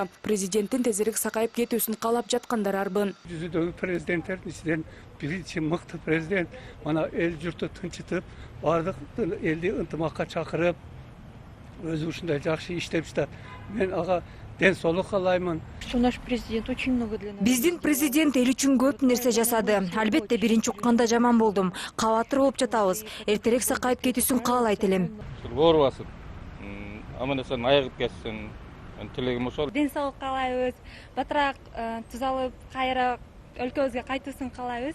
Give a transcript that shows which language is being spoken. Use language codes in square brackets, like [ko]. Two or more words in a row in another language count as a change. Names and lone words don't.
[ky] Президенттин тезирээк сакайып кетүүсүн каалап жаткандар арбын. Жүзүдөгү президенттердин ичинен биринчи мыкты президент мана эл журтту тынчытып, бардык элди ынтымакка чакырып, өзү ушундай жакшы иштеп жатат. Мен ага ден соолук каалаймын. [ru] Наш президент очень много для нас. [ky] Биздин президент эл үчүн көп нерсе жасады. Албетте биринчи укканда жаман болдум. Кабатыр болуп жатабыз. Эртерээк сакайып кетүүсүн каалайт элем. Оорубасын, аман эсен айыгып кетсин, тилегим ошол. Ден соолук каалайбыз. Батыраак тузалып, кайра өлкөбүзгө кайтуусун каалайбыз.